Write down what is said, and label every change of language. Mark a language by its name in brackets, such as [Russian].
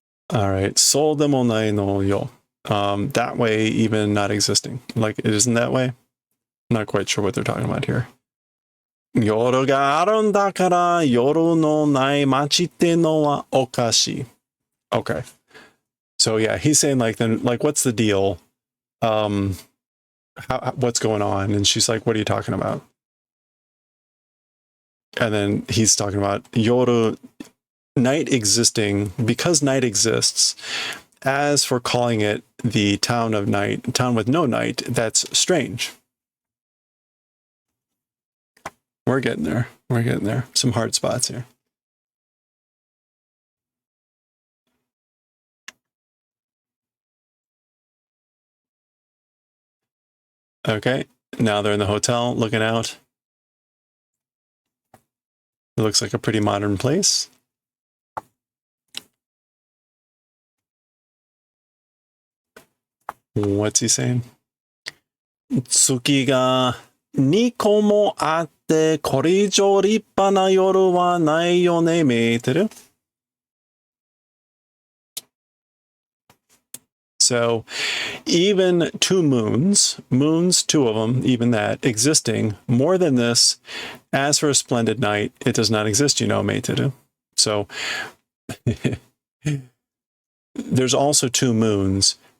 [English] All right, [Japanese] そうでもないのよ. [English] That way, even not existing. Like, it isn't that way? I'm not quite sure what they're talking about here. [Japanese] 夜があるんだから夜のない街ってのはおかしい. [English] Okay. So yeah, he's saying like, then, like, what's the deal? What's going on? And she's like, what are you talking about? And then he's talking about yoru, night existing, because night exists. As for calling it the town of night, town with no night, that's strange. We're getting there. We're getting there. Some hard spots here. Okay, now they're in the hotel looking out. It looks like a pretty modern place. What's he saying? [Japanese] 月が2個もあってこれ以上立派な夜はないよね、見えてる? [English] So even 2 moons, two of them, even that, existing, more than this, as for a splendid night, it does not exist, meiteru. So there's also 2 moons.